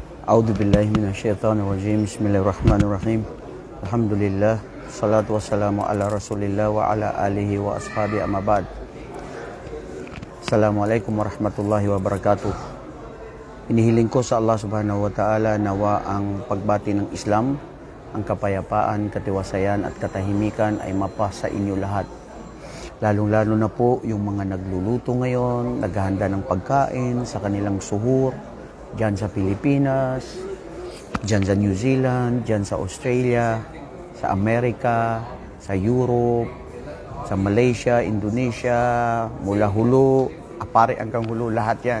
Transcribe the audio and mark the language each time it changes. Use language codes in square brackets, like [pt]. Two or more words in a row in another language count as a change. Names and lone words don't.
[ar] أعوذ بالله من الشيطان الرجيم. بسم الله الرحمن الرحيم. الحمد لله، الصلاة والسلام على رسول الله وعلى آله وأصحابه أما بعد. السلام عليكم ورحمة الله وبركاته. [tl] Inihiling ko sa [ar] الله سبحانه وتعالى [tl] nawa ang pagbati ng Islam, ang kapayapaan, katiwasayan at katahimikan ay mapa sa inyo lahat. Lalong-lalo na po yung mga nagluluto ngayon, naghahanda ng pagkain sa kanilang suhur, dyan sa Pilipinas, dyan sa New Zealand, dyan sa Australia, sa Amerika, sa Europe, sa Malaysia, Indonesia, mula Hulu, Apare hanggang Hulu, lahat yan.